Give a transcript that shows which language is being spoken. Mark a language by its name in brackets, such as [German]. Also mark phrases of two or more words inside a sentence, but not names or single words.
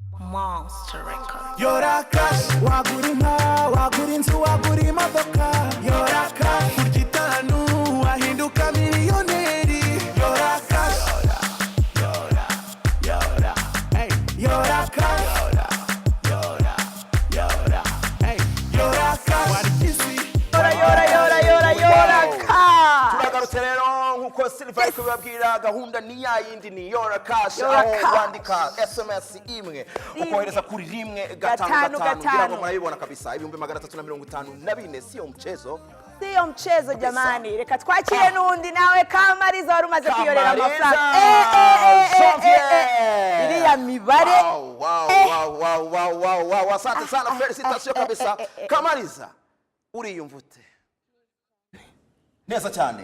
[Kinyarwanda] Yora cash wagura inka wagura inzu wagura imodoka Yora cash kurya itanu wahinduka miliyoneri Yora cash Yora cash Yora cash warikisi Yora cash. Turagarutse rero nkuko Silver ari kubabwira gahunda ni yayindi ni Yora cash aho wandika SMS imwe ukohereza kuri rimwe gatanu kugira ngo murayibona kabisa 354 [Swahili] sio mchezo. Sio mchezo jamani, [Kinyarwanda] reka twakire nundi nawe Kamariza wari umaze kuyorera amafaranga. Iriya mibare. [Swahili] Wow, asante sana, felicitation kabisa. [Kinyarwanda] Kamariza, uriyumva ute? Neza cyane.